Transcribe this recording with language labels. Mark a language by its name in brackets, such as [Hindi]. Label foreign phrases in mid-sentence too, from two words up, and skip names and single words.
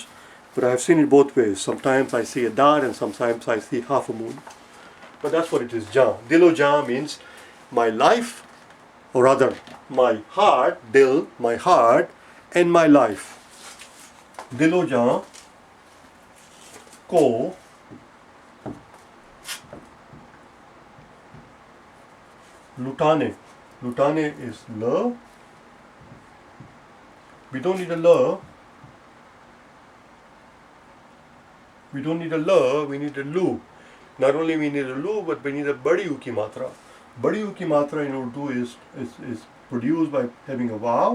[English] But I have seen it both ways. Sometimes I see a dot and sometimes I see half a moon. But that's what it is, Jah. [Urdu] دل و جاں [English] means my life, or rather my heart, dil, my heart, and my life. [Urdu] دل و جاں کو لٹانے. [English] Lutane is la. We don't need a la. We don't need a la, we need a lu. Not only we need a lu, but we need a [Urdu] بڑی او کی ماترا. بڑی او کی ماترا [English] in Urdu is produced by having a vav.